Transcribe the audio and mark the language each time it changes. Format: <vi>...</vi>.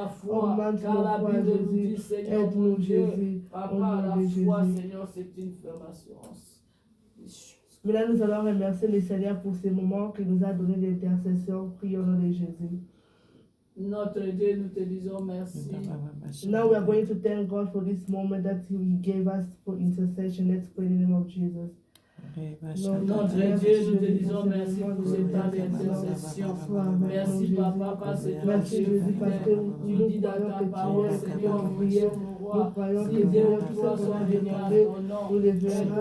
<fr>Augmente notre foi, Jésus. Aide-nous, Jésus. Au nom de Jésus. Seigneur, c'est une ferme assurance. Maintenant, nous allons remercier le Seigneur pour ce moment qu'il nous a donné d'intercession. Prions au nom de Jésus. Notre Dieu, nous te disons merci.</fr> <en>Now we are going to thank God for this moment that He gave us for intercession. Let's pray in the name of Jesus.</en> <fr>Notre Dieu, nous te disons merci pour ce temps d'intercession. Merci, Papa, parce que Merci, Jésus, parce que nous dis dans ta parole, Seigneur, nous croyons que Dieu, tout ce qu'on a demandé, nous les verrons.</fr>